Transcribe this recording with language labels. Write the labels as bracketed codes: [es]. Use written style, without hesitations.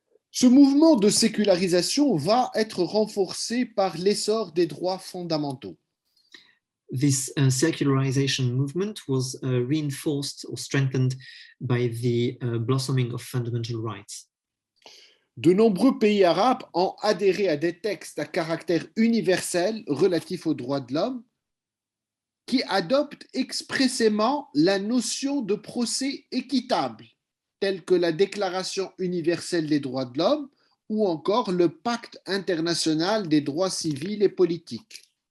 [fr] Ce mouvement de sécularisation va être renforcé par l'essor des droits fondamentaux. [en] This secularization movement was reinforced or strengthened by the blossoming of fundamental rights. [fr] De nombreux pays arabes ont adhéré à des textes à caractère universel relatifs aux droits de l'homme qui adoptent expressément la notion de procès équitable, telle que la Déclaration universelle des droits de l'homme ou encore le Pacte international des droits civils et politiques.